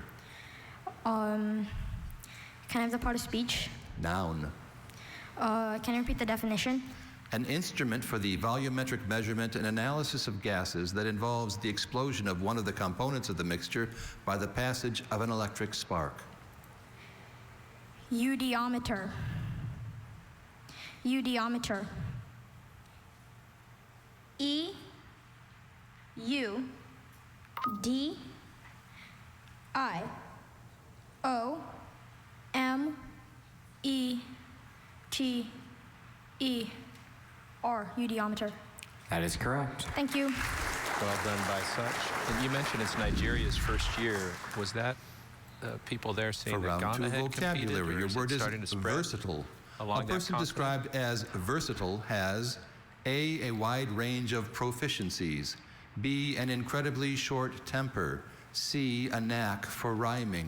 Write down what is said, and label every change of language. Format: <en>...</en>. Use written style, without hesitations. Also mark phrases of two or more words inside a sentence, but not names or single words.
<en>Can I have the part of speech? Noun. Can you repeat the definition? An instrument for the volumetric measurement and analysis of gases that involves the explosion of one of the components of the mixture by the passage of an electric spark. Eudiometer. Eudiometer. E U D I O M E T E R. Eudiometer. That is correct. Thank you. Well done by such. And you mentioned it's Nigeria's first year. Was that people there saying For that round Ghana two had competed, vocabulary, or your is word it is starting to spread versatile. along A that person continent? described as versatile has A, a wide range of proficiencies, B, an incredibly short temper, C, a knack for rhyming.</en>